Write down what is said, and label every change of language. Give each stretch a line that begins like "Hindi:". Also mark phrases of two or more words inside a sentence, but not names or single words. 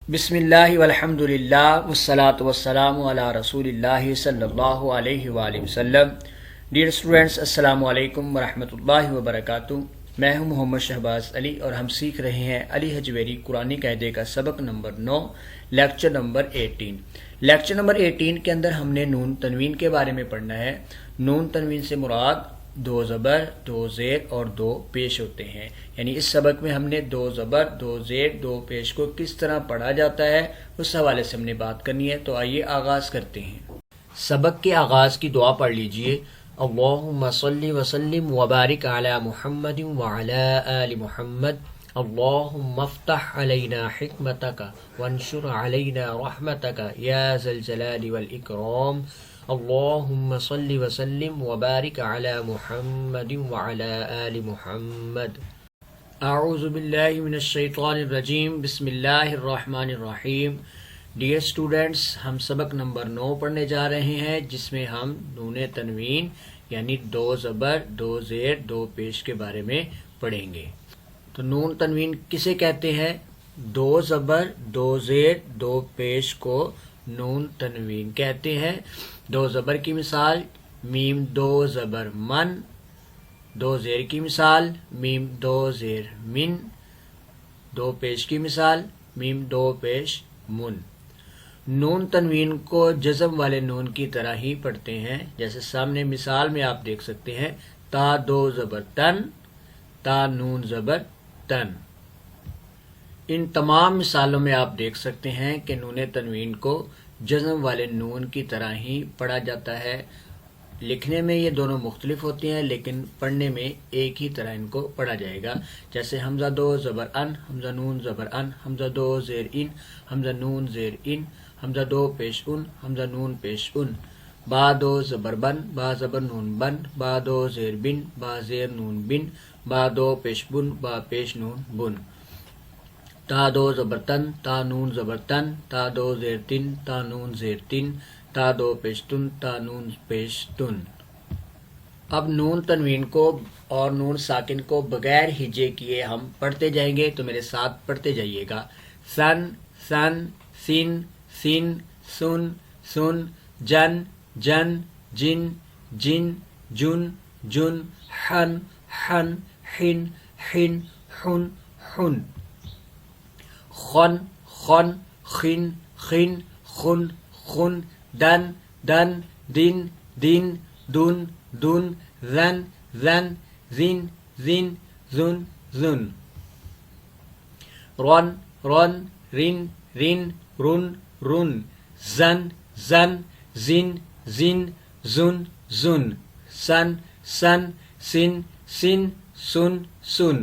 Arabic: بسم اللہ والحمد للہ والصلاة والسلام علی رسول اللہ صلی اللہ علیہ وآلہ وسلم۔
English: dear students,
Arabic: السلام علیکم ورحمۃ اللہ وبرکاتہ۔
Urdu: میں ہوں محمد شہباز علی اور ہم سیکھ رہے ہیں علی حجویری قرآنی قاعدے کا سبق نمبر 9، لیکچر نمبر 18۔ لیکچر نمبر 18 کے اندر ہم نے نون تنوین کے بارے میں پڑھنا ہے۔ نون تنوین سے مراد دو زبر، دو زیر اور دو پیش ہوتے ہیں، یعنی اس سبق میں ہم نے دو زبر، دو زیر، دو پیش کو کس طرح پڑھا جاتا ہے اس حوالے سے ہم نے بات کرنی ہے۔ تو آئیے آغاز کرتے ہیں۔ سبق کے آغاز کی دعا پڑھ لیجئے۔
Arabic: اللہم صلی وسلم وبارک علی محمد وعلی آل محمد۔ اللہم افتح علینا حکمتک وانشر علینا رحمتک یا ذا الجلال والاکرام۔ اللہم صلی وسلم وبارک علی محمد وعلی آل محمد۔ اعوذ باللہ من الشیطان الرجیم، بسم اللہ الرحمن الرحیم۔
English: dear students,
Urdu: ہم سبق نمبر 9 پڑھنے جا رہے ہیں، جس میں ہم نون تنوین یعنی دو زبر، دو زیر، دو پیش کے بارے میں پڑھیں گے۔ تو نون تنوین کسے کہتے ہیں؟ دو زبر، دو زیر، دو پیش کو نون تنوین کہتے ہیں۔ دو زبر کی مثال میم دو زبر من، دو زیر کی مثال میم دو زیر من، دو پیش کی مثال میم دو پیش من۔ نون تنوین کو جزم والے نون کی طرح ہی پڑھتے ہیں، جیسے سامنے مثال میں آپ دیکھ سکتے ہیں، تا دو زبر تن، تا نون زبر تن۔ ان تمام مثالوں میں آپ دیکھ سکتے ہیں کہ نون تنوین کو جزم والے نون کی طرح ہی پڑھا جاتا ہے۔ لکھنے میں یہ دونوں مختلف ہوتے ہیں، لیکن پڑھنے میں ایک ہی طرح ان کو پڑھا جائے گا۔ جیسے حمزہ دو زبر ان، حمزہ نون زبر ان، حمزہ دو زیر ان، حمزہ نون زیر ان، حمزہ دو پیش ان، حمزہ نون پیش ان۔ با دو زبر بن، با زبر نون بن، با دو زیر بن، با زیر نون بن، با دو پیش بن، با پیش نون بن۔ تا دو زبر تن، تا نون زبر تن، تا دو زیر تن، تا نون زیر تن، تا دو پیش تن، تا نون پیش تن۔ اب نون تنوین کو اور نون ساکن کو بغیر ہجے کیے ہم پڑھتے جائیں گے، تو میرے ساتھ پڑھتے جائیے گا۔
Arabic: سن، سن، سن، سن، سن، سن، جن، جن، جن، جن، جن، جن، حن، حن، حن، حن، حن، حن۔ خن، خن، خن، خن، خن، خن، دن، دن، دن، دن، دن، دن، ذن، ذن، ذن، ذن، ذن، ذن۔ رن، رن، رن، رن، رن، رن، زن، زن، زن، زن، زن، زن، سن، سن، سن، سن، سن، سن۔